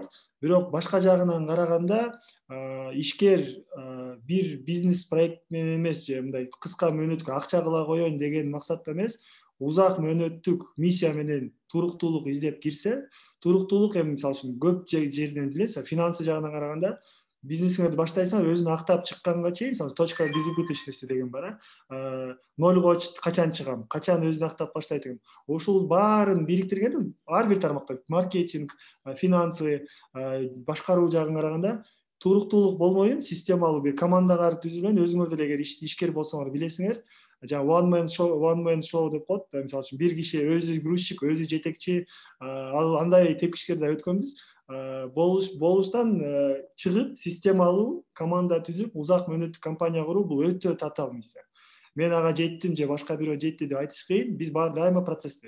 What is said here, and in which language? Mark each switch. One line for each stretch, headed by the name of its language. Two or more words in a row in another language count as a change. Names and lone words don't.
Kyrgyz: Бирок башка жагынан караганда ишкер бир бизнес проект менен эмес, же мындай кыска мөөнөткө акча кыла коеюн деген максатта эмес, узак мөөнөттүк миссия менен туруктуулук издеп кирсе, туруктуулук эми мисалы үчүн көп жерден билесиз, финансы жагынан караганда бизнесиңерди баштайсыңар, өзүн актап чыкканга чейин, мисалы
Russian: точка безубыточности
Kyrgyz: деген бар, нольго качан чыгам, качан өзүн актап баштайт деген. Ушул баарын бириктиргенде ар бир тармакта маркетинг, финансы, башкаруу жагын караганда туруктуулук болмойюн, системалуу бир командалар түзүлгөн, өзүңөр деле эгер ишкер болсоңор билесиңер, жана
English: one man show
Kyrgyz: деп коет, мисалы үчүн бир киши өзү грузчик, өзү жетекчи, андай тепкичкер да өткөнбүз. Болуштан чыгып, системалуу команда түзүп, узак мөөнөттүк компания куруу бул өтө татаал миссия. Мен ага жеттим же башка бирөө жетти деп айтыш кыйын, биз баары дайыма процесстебиз.